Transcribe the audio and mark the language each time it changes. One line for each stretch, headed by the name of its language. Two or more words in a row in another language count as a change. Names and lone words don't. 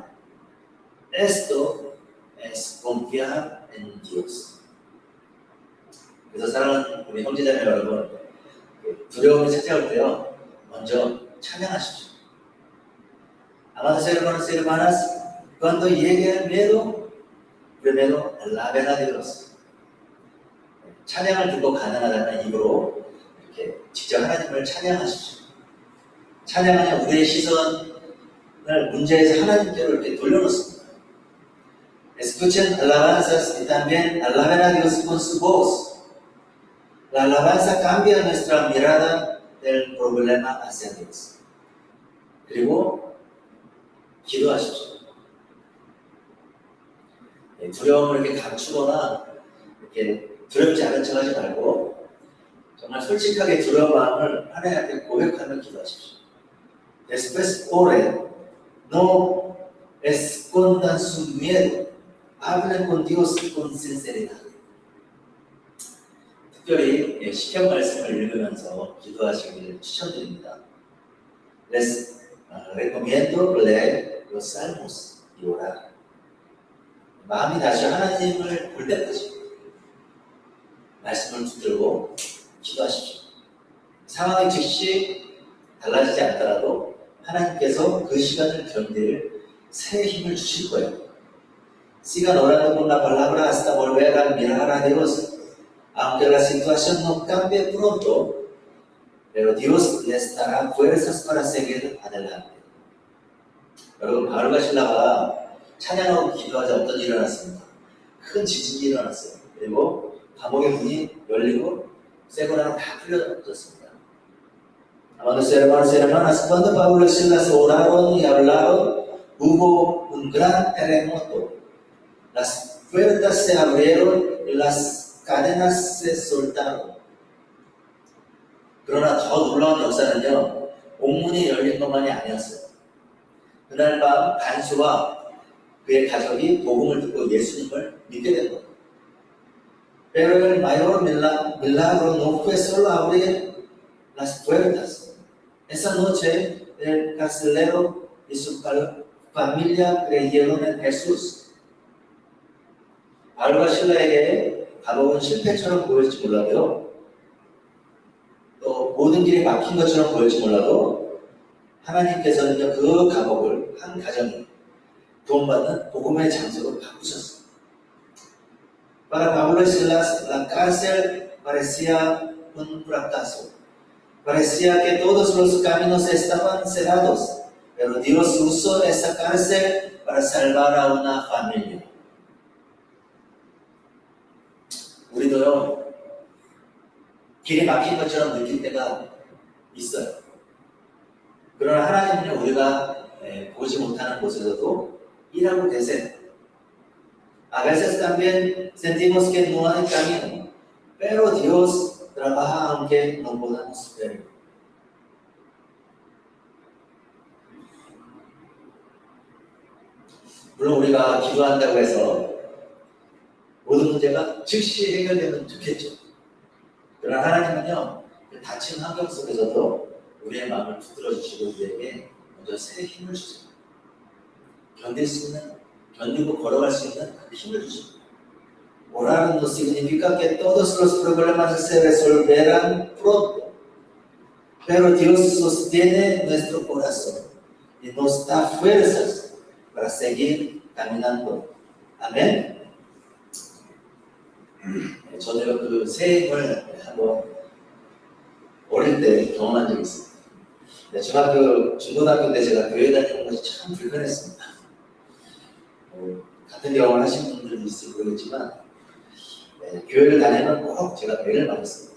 Spanish: Esto es confiar en Dios.
Korean: 그래서 사랑하는 우리 형제자매 여러분, 두려움이 찾아올 때요, 먼저 찬양하십시오.
Spanish: Amados hermanos y hermanas, cuando llegue el miedo, primero alaben a Dios.
Korean: 찬양을 듣고 가능하다면 입으로 이렇게 직접 하나님을 찬양하십시오. 찬양하면 우리의 시선을 문제에서 하나님께로 이렇게 돌려놓습니다.
Spanish: Escuchen alabanzas y también alaben a Dios con su voz. La alabanza cambia nuestra mirada del problema hacia Dios.
Korean: 그리고 기도하십시오. 두려움을 이렇게 감추거나 이렇게 두렵지 않은 척 하지 말고 정말 솔직하게 두려운 마음을 하나님께 고백하며 기도하십시오.
Spanish: Después oren, no escondan su miedo, hablen con Dios con sinceridad.
Korean: 특별히 시편 말씀을 읽으면서 기도하시기를 추천드립니다.
Spanish: Les recomiendo leer los salmos y orar.
Korean: 마음이 다시 하나님을 볼 때까지 말씀을 붙들고 기도하십시오. 상황이 즉시 달라지지 않더라도 하나님께서 그 시간을 견딜 새 힘을 주실 거예요.
Spanish: Sigan orando con la palabra hasta volver a mirar a Dios. Aunque la situación no cambie pronto, pero Dios les dará fuerzas para seguir adelante.
Korean: 여러분, 바울과 신라가 찬양하고 기도하자 어떤 일이 일어났습니까? 큰 지진이 일어났어요. 그리고 감옥의 문이 열리고 쇠고랑은 다 풀려졌습니다.
Spanish: Amados hermanas, cuando Pablo y Silas oraron y hablaron, hubo un gran terremoto. Las puertas se abrieron y las cadenas se soltaron.
Korean: 그러나 더 놀라운 역사는요, 옥문이 열린 것만이 아니었어요. 그날 밤 간수와 그의 가족이 복음을 듣고 예수님을 믿게 된 거예요.
Spanish: Pero el mayor milagro no fue solo abrir las puertas. Esa noche el carcelero y su familia creyeron en Jesús.
Korean: 바울과 신라에게 감옥은 실패처럼 보일지 몰라도요, 또 모든 길이 막힌 것처럼 보일지 몰라도 하나님께서는요, 그 감옥을 한 가정이 구원받는 복음의 장소로 바꾸셨어요.
Spanish: Para Pablo y Silas, la cárcel parecía un fracaso. Parecía que todos los caminos estaban cerrados, pero Dios usó esa cárcel para salvar a una familia.
Korean: 우리도요, 길이 막힌 것처럼 느낄 때가 있어요. 그러나 하나님은요, 우리가 보지 못하는 곳에서도 일하고 계세요.
Spanish: A veces también sentimos que no hay camino, pero Dios trabaja aunque no podamos ver.
Korean: 물론 우리가 기도한다고 해서 모든 문제가 즉시 해결되면 좋겠죠. 그러나 하나님은요, 닫힌 환경 속에서도 우리의 마음을 붙들어 주시고 우리에게 먼저 새 힘을 주세요. 견딜 수 있는, 견디고 걸어갈 수 있는 그 힘을 주십니다.
Spanish: Orar no significa que todos los problemas se resolverán pronto, pero Dios sostiene nuestro corazón y nos da fuerzas para seguir caminando.
Korean: 아멘. 저도요, 그 새 힘을 한번 어릴 때 경험한 적이 있습니다. 중고등학교 때 제가 교회 다니는 것이 참 불편했습니다. 같은 경험을 하신 분들도 있을지 모르겠지만, 교회를 다니면 꼭 제가 배를 맞았습니다.